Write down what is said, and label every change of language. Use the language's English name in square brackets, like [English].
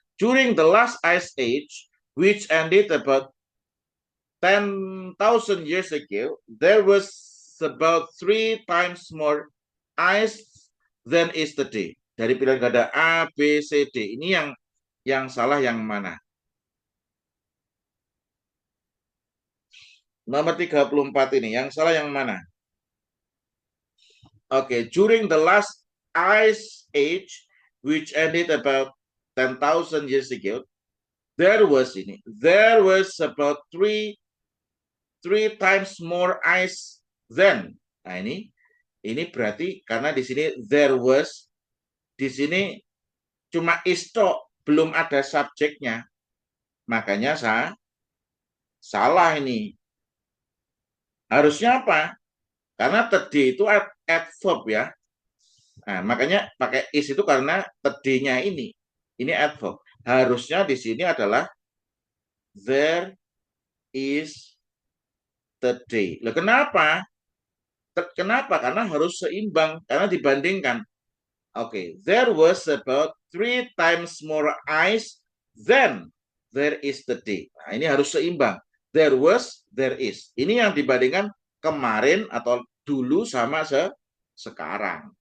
[English] During the last ice age, which ended about 10,000 years ago, there was about 3 times more ice than is today. [Indonesian] Dari pilihan ganda A, B, C, D. Ini yang salah yang mana? Nomor 34 ini, yang salah yang mana? [English] Oke, during the last ice age, which ended about 10,000 years ago, there was about three times more ice than. [Indonesian] Nah, ini berarti karena di sini there was, di sini cuma isto, belum ada subjeknya. Makanya salah ini. Harusnya apa? Karena tadi itu adverb ya. Nah, makanya pakai is itu karena tadinya ini. Ini adverb. Harusnya di sini adalah [English] there is today. [Indonesian] Loh, kenapa? Kenapa? Karena harus seimbang. Karena dibandingkan. [English] Oke, there was about 3 times more ice than there is today. [Indonesian] Nah, ini harus seimbang. [English] There was, there is. [Indonesian] Ini yang dibandingkan kemarin atau dulu sama sekarang.